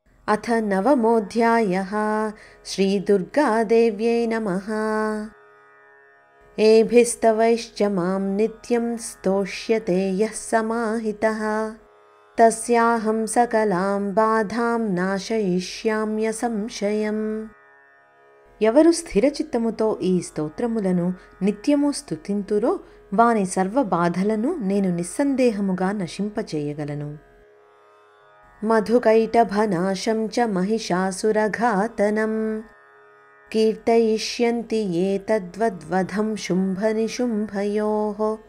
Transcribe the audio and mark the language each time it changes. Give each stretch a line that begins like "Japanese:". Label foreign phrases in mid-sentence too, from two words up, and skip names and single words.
Sanskrit: अथ नवमोऽध्यायः। श्रीदुर्गादेव्यै नमः। एभिस्तवैश्च मां नित्यं स्तोष्यते यः समाहितः तस्याहं सकलां बाधां నాశయిష్యామ్యసంశయం.
Telugu: ఎవరు స్థిరచిత్తముతో ఈ స్తోత్రములను నిత్యము స్తుతింతురో వాని సర్వ బాధలను నేను నిస్సందేహముగా నశింపచేయగలను.
Sanskrit: మధుకైటభనాశం చ మహిషాసురఘాతనం కీర్తయిష్యంతి ఏ తద్వద్వధం శుంభనిశుంభయోః.